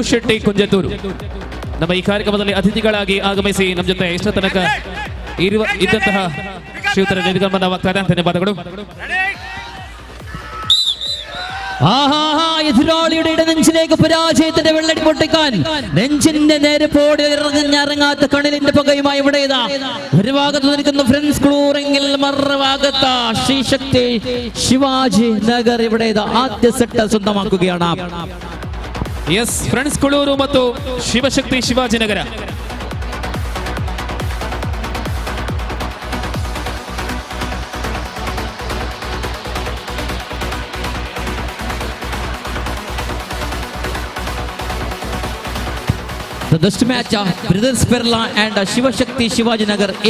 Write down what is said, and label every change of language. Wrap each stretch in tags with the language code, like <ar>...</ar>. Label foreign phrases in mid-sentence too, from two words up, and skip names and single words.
<kn>ಶೆಟ್ಟಿ ಕುಂಜತೂರು ನಮ್ಮ ಈ ಕಾರ್ಯಕ್ರಮದಲ್ಲಿ ಅತಿಥಿಗಳಾಗಿ ಆಗಮಿಸಿ ನಮ್ಮ ಜೊತೆ ಇಷ್ಟ ತನಕ ಇದ್ದಂತಹ ಶ್ರೀಯುತರ ನಿರ್ಗಮನವಾಗ್ತಾರೆ. ಧನ್ಯವಾದಗಳು.</kn> <ml>എതിരാളിയുടെ ഇടനെഞ്ചിലേക്ക് പരാജയത്തിന്റെ വെള്ളടി പൊട്ടിക്കാൻ നെഞ്ചിന്റെ നേരെ പോടി ഇറങ്ങാത്ത കണിലിന്റെ പകയുമായി ഇവിടെ ഒരു ഭാഗത്ത് നിൽക്കുന്ന ഫ്രണ്ട്സ് കുളൂരെങ്കിൽ മറുഭാഗത്ത് ശ്രീശക്തി ശിവാജി നഗർ ഇവിടെ ആദ്യ സെറ്റ് സ്വന്തമാക്കുകയാണ്.</ml> <kn>ಎಸ್, ಫ್ರೆಂಡ್ಸ್ ಕುಳೂರು ಮತ್ತು ಶಿವಶಕ್ತಿ ಶಿವಾಜಿನಗರ</kn> <en>The best match Brothers Perla and ಶಿವಶಕ್ತಿ ಶಿವಾಜಿನಗರ್ ಎ.</en>